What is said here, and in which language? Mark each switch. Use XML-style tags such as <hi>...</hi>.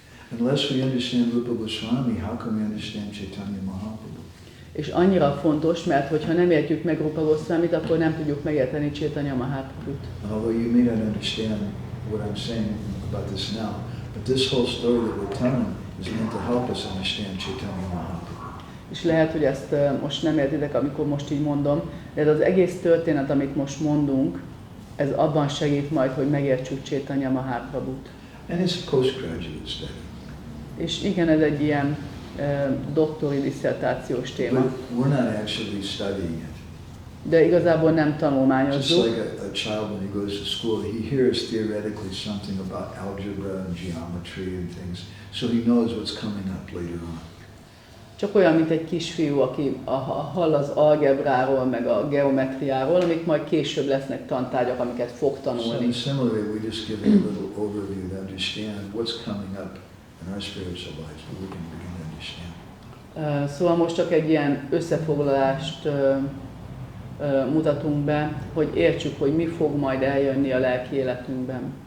<en>Unless we understand Rupa Goswami, how can we understand Chaitanya Mahaprabhu?</en> <hu>És annyira fontos, mert hogyha nem értjük meg Rupa Goswamit, akkor nem tudjuk megérteni Chaitanya Mahaprabhut.</hu> <en>Although you may not understand what I'm saying about this now, but this whole story that we're telling is meant to help us understand Chaitanya Mahaprabhu.</en> <hu>És lehet, hogy ezt most nem értitek, amikor most így mondom, de ez az egész történet, amit most mondunk, ez abban segít majd, hogy megértsük Chaitanya Mahaprabhut.</hu> <en>And it's a postgraduate study.</en> <hu>És igen, ez egy ilyen doktori diszertációs téma.</hu> <en>But we're not actually studying it.</en> <hu>De igazából nem</hu> <en>Just</en> <hu>tanulmányozzuk.</hu> <en>like a child when he goes to school, he hears theoretically something about algebra and geometry and things, so he knows what's coming up later on.</en> <hu>Csak olyan, mint egy kisfiú, aki hall az algebráról, meg a geometriáról, amik majd később lesznek tantárgyak, amiket fog</hu> <en>So</en> <hu>tanulni.</hu> <en>in a similar way, we just give a little overview to understand what's coming up in our spiritual lives, but we can begin to understand.</en> <hu>Szóval most csak egy ilyen összefoglalást mutatunk be, hogy értsük, hogy mi fog majd eljönni a lelki életünkben.</hu>